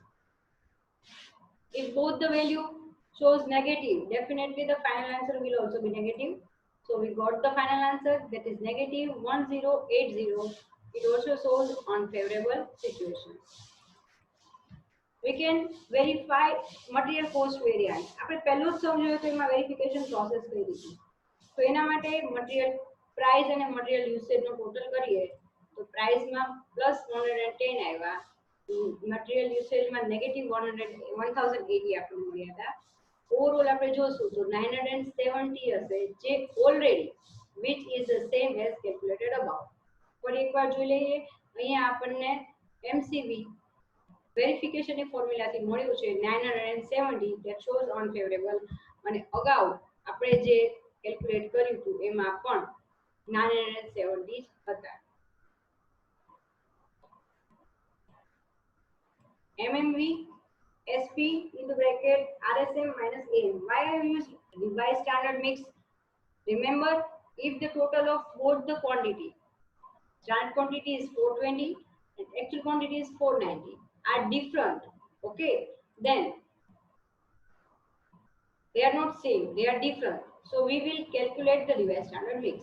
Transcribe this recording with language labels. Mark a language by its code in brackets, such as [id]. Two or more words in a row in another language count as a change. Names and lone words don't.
[en] If both the value shows negative, definitely the final answer will also be negative. So we got the final answer, that is negative 1080. It also shows unfavorable situation. We can verify material cost variance. [gu] આપણે પહેલું જ સમજ્યું તો એમાં વેરિફિકેશન પ્રોસેસ કઈ રીતે, તો એના માટે [en] material price [gu] અને મટીરિયલ યુસેજનો ટોટલ કરીએ તો પ્રાઇસમાં +110 આવ્યા, મટીરિયલ યુસેજમાં -1080 આપણને મળ્યા હતા. ઓવરઓલ આપણે જોશું તો 970 હશે, જે ઓલરેડી [en] which is the same as calculated above. [gu] પણ એકવાર જોઈ લઈએ, અહીંયા આપણને MCV વેરિફિકેશનની ફોર્મ્યુલાથી મળ્યું છે 970, [en] that shows unfavorable, [gu] અને અગાઉ આપણે જે કેલ્ક્યુલેટ કર્યું હતું એમાં પણ 970 હતા. [en] MMV SP into bracket RSM minus AM. Why I have used revised standard mix? Remember, if the total of both the quantity, standard quantity is 420 and actual quantity is 490, are different, okay, then they are not same, they are different, so we will calculate the revised standard mix.